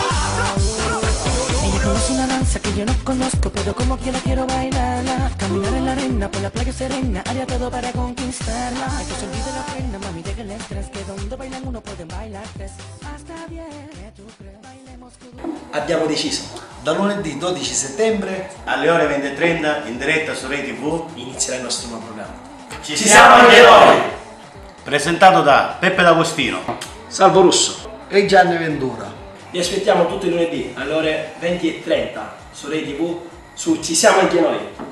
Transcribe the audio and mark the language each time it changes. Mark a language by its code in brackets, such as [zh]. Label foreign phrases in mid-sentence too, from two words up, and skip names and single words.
[es] Ella conoce una danza que yo no conozco, pero como quiera quiero bailarla. Caminar en la arena, por la playa serena, haría todo para conquistarla. Ay, que se olvide la pena, mami, deja el estrés, que donde bailan uno pueden bailar tres. Hasta bien, ¿qué tú crees? Bailemos [it] Abbiamo deciso, da lunedì 12 settembre Alle ore 20:30 in diretta su Rai TV inizierà il nostro nuovo programma. ci siamo anche noi! Presentato da Peppe D'Agostino. Salvo Russo e Gianni Ventura. Vi aspettiamo tutti i lunedì alle ore 20:30 su Rai TV su Ci siamo anche noi.